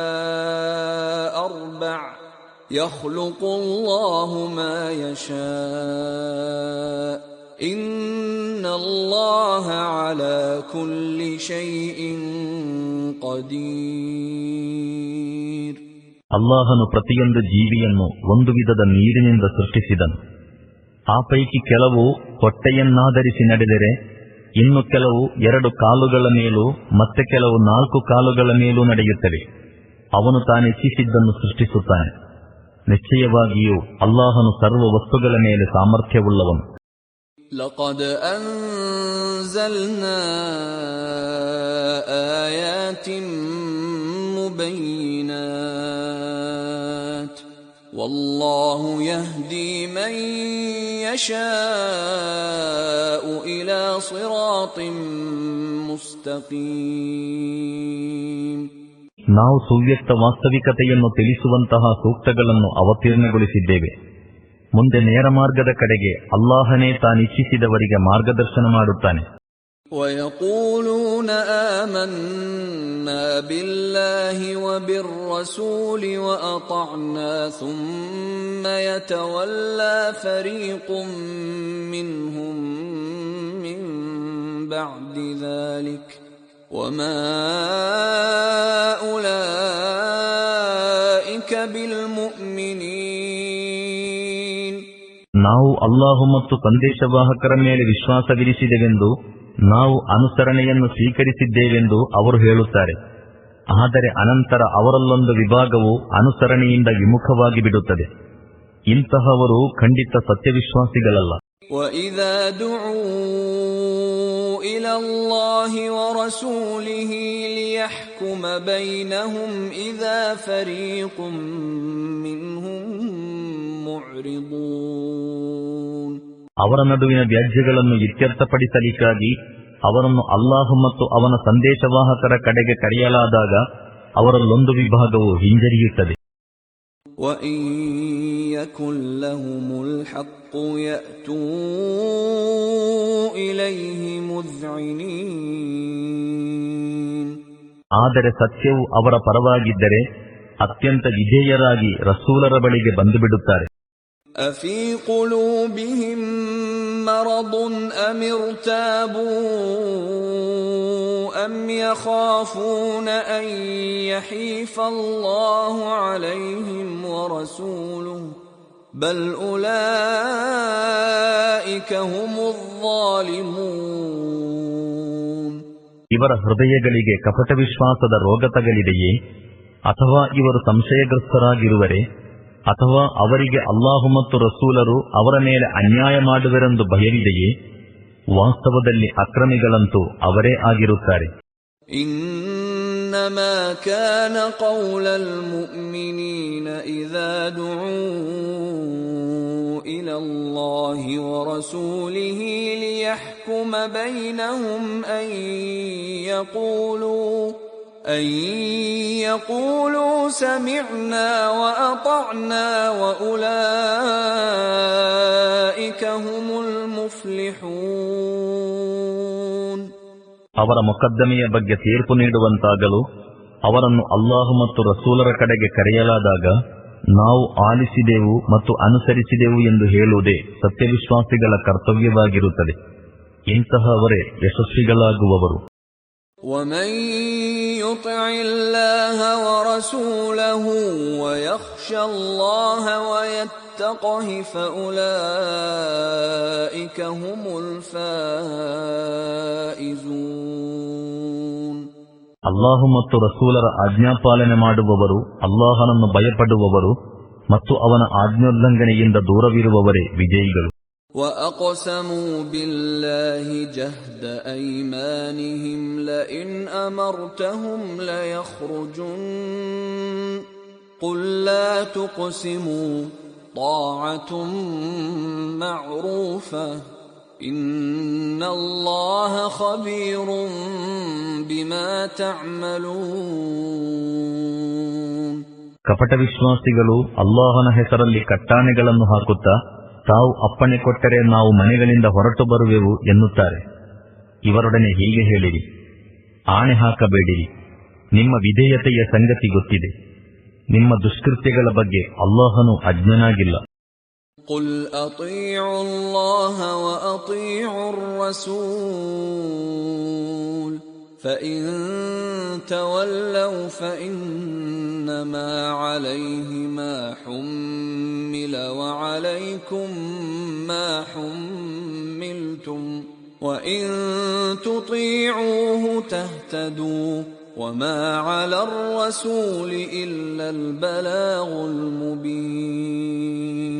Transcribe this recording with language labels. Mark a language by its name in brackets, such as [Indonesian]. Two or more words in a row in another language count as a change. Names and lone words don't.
[Arabic] أربع يخلق الله ما يشاء إن الله على كل شيء قدير. [Kannada] ಅಲ್ಲಾಹನು ಪ್ರತಿಯೊಂದು ಜೀವಿಯನ್ನು ಒಂದು ವಿಧದ ನೀರಿನಿಂದ ಸೃಷ್ಟಿಸಿದನು. ಆ ಪೈಕಿ ಕೆಲವು ಹೊಟ್ಟೆಯನ್ನಾಧರಿಸಿ ನಡೆದರೆ, ಇನ್ನು ಕೆಲವು 2 ಕಾಲುಗಳ ಮೇಲೂ ಮತ್ತೆ ಕೆಲವು 4 ಕಾಲುಗಳ ಮೇಲೂ ನಡೆಯುತ್ತವೆ. ಅವನು ತಾನಿಚ್ಛಿಸಿದ್ದನ್ನು ಸೃಷ್ಟಿಸುತ್ತಾನೆ. ನಿಶ್ಚಯವಾಗಿಯೂ ಅಲ್ಲಾಹನು ಸರ್ವ ವಸ್ತುಗಳ ಮೇಲೆ ಸಾಮರ್ಥ್ಯವುಳ್ಳವನು. [Arabic] لقد أنزلنا آيات مبينات والله يهدي من يشاء إلى صراط مستقيم. [Kannada] ನಾವು ಸುವ್ಯಕ್ತ ವಾಸ್ತವಿಕತೆಯನ್ನು ತಿಳಿಸುವಂತಹ ಸೂಕ್ತಗಳನ್ನು ಅವತೀರ್ಣಗೊಳಿಸಿದ್ದೇವೆ. ಮುಂದೆ ನೇರ ಮಾರ್ಗದ ಕಡೆಗೆ ಅಲ್ಲಾಹನೇ ತಾನಿಚ್ಛಿಸಿದವರಿಗೆ ಮಾರ್ಗದರ್ಶನ ಮಾಡುತ್ತಾನೆ. [Arabic] وَيَقُولُونَ آمَنَّا بِاللَّهِ وَبِالرَّسُولِ وَأَطَعْنَا ثُمَّ يَتَوَلَّى فَرِيقٌ مِّنْهُم مِّن بَعْدِ ذَلِكَ وَمَا أُولَئِكَ بِالْمُؤْمِنِينَ. [Kannada] ನಾವು ಅಲ್ಲಾಹು ಮತ್ತು ಸಂದೇಶವಾಹಕರ ಮೇಲೆ ವಿಶ್ವಾಸವಿರಿಸಿದೆವೆಂದು, ನಾವು ಅನುಸರಣೆಯನ್ನು ಸ್ವೀಕರಿಸಿದ್ದೇವೆಂದು ಅವರು ಹೇಳುತ್ತಾರೆ. ಆದರೆ ಅನಂತರ ಅವರಲ್ಲೊಂದು ವಿಭಾಗವು ಅನುಸರಣೆಯಿಂದ ವಿಮುಖವಾಗಿ ಬಿಡುತ್ತದೆ. ಇಂತಹವರು ಖಂಡಿತ ಸತ್ಯವಿಶ್ವಾಸಿಗಳಲ್ಲ. [Arabic] وَإِذَا دُعُوا إِلَى اللَّهِ وَرَسُولِهِ لِيَحْكُمَ بَيْنَهُمْ إِذَا فَرِيقٌ مِّنْهُمْ مُعْرِضُونَ. [Kannada] ಅವರ ನಡುವಿನ ವ್ಯಾಜ್ಯಗಳನ್ನು ಇತ್ಯರ್ಥಪಡಿಸಲಿಕ್ಕಾಗಿ ಅವರನ್ನು ಅಲ್ಲಾಹು ಮತ್ತು ಅವನ ಸಂದೇಶವಾಹಕರ ಕಡೆಗೆ ಕರೆಯಲಾದಾಗ ಅವರಲ್ಲೊಂದು ವಿಭಾಗವು ಹಿಂಜರಿಯುತ್ತದೆ. [Arabic] وَإِن يَكُن لَّهُمُ الْحَقُّ يَأْتُوا إِلَيْهِ مُذْعِنِينَ. [Kannada] ಆದರೆ ಸತ್ಯವು ಅವರ ಪರವಾಗಿದ್ದರೆ ಅತ್ಯಂತ ವಿಧೇಯರಾಗಿ ರಸೂಲರ ಬಳಿಗೆ ಬಂದು ಬಿಡುತ್ತಾರೆ. [Arabic] أَفِي قُلُوبِهِم مَّرَضٌ أَمِ ارْتَابُوا أَمْ يَخَافُونَ أَن يَحِيفَ اللَّهُ عَلَيْهِمْ وَرَسُولُهُ بَلْ أُولَئِكَ هُمُ الظَّالِمُونَ. [Kannada] ಇವರ ಹೃದಯಗಳಿಗೆ ಕಪಟ ವಿಶ್ವಾಸದ ರೋಗ ತಗಲಿದೆಯೇ, ಅಥವಾ ಇವರು ಸಂಶಯಗ್ರಸ್ತರಾಗಿರುವರೆ, ಅಥವಾ ಅವರಿಗೆ ಅಲ್ಲಾಹು ಮತ್ತು ರಸೂಲರು ಅವರ ಮೇಲೆ ಅನ್ಯಾಯ ಮಾಡುವರೆಂದು ಭಯವಿದೆಯೇ? ವಾಸ್ತವದಲ್ಲಿ ಅಕ್ರಮಿಗಳಂತೂ ಅವರೇ ಆಗಿರುತ್ತಾರೆ. [Arabic] إنما كان قول المؤمنين إذا دعوا إلى الله ورسوله ليحكم بينهم أن يقولوا سمعنا وأطعنا وأولئك هم المفلحون. [Kannada] ಅವರ ಮೊಕದ್ದಮೆಯ ಬಗ್ಗೆ ತೀರ್ಪು ನೀಡುವಂತಾಗಲು ಅವರನ್ನು ಅಲ್ಲಾಹು ಮತ್ತು ರಸೂಲರ ಕಡೆಗೆ ಕರೆಯಲಾದಾಗ ನಾವು ಆಲಿಸಿದೆವು ಮತ್ತು ಅನುಸರಿಸಿದೆವು ಎಂದು ಹೇಳುವುದೇ ಸತ್ಯವಿಶ್ವಾಸಿಗಳ ಕರ್ತವ್ಯವಾಗಿರುತ್ತದೆ. ಇಂತಹವರೇ ಯಶಸ್ವಿಗಳಾಗುವವರು. [Arabic] وَمَن يُطِعِ اللَّهَ وَرَسُولَهُ وَيَخْشَ اللَّهَ وَيَتَّقْهِ فَأُولَئِكَ هُمُ الْفَائِزُونَ. [Kannada] ಅಲ್ಲಾಹು ಮತ್ತು ರಸೂಲರ ಆಜ್ಞಾಪಾಲನೆ ಮಾಡುವವರು, ಅಲ್ಲಾಹನನ್ನು ಭಯಪಡುವವರು ಮತ್ತು ಅವನ ಆಜ್ಞೋಲ್ಲಂಘನೆಯಿಂದ ದೂರವಿರುವವರೇ ವಿಜಯಿಗಳು. [Arabic] وَأَقْسَمُوا بِاللَّهِ جَهْدَ أَيْمَانِهِمْ لَئِنْ أَمَرْتَهُمْ لَيَخْرُجُنَّ قُل لَّا تُقْسِمُوا طَاعَةٌ مَّعْرُوفَةٌ إِنَّ اللَّهَ خَبِيرٌ بِمَا تَعْمَلُونَ. [Kannada] ಕಪಟ ವಿಶ್ವಾಸಿಗಳು ಅಲ್ಲಾಹನ ಹೆಸರಲ್ಲಿ ಕಟ್ಟಾಣೆಗಳನ್ನು ಹಾಕುತ್ತಾ ತಾವು ಅಪ್ಪಣೆ ಕೊಟ್ಟರೆ ನಾವು ಮನೆಗಳಿಂದ ಹೊರಟು ಬರುವೆವು ಎನ್ನುತ್ತಾರೆ. ಇವರೊಡನೆ ಹೀಗೆ ಹೇಳಿರಿ, ಆಣೆ ಹಾಕಬೇಡಿರಿ, ನಿಮ್ಮ ವಿಧೇಯತೆಯ ಸಂಗತಿ ಗೊತ್ತಿದೆ, ನಿಮ್ಮ ದುಷ್ಕೃತ್ಯಗಳ ಬಗ್ಗೆ ಅಲ್ಲಾಹನು ಅಜ್ಞನಾಗಿಲ್ಲ. [Arabic] قل أطيعوا الله وأطيعوا الرسول فإن تولوا فإنما عليه ما حمل وعليكم ما حملتم وإن تطيعوه تهتدوا وما على الرسول إلا البلاغ المبين.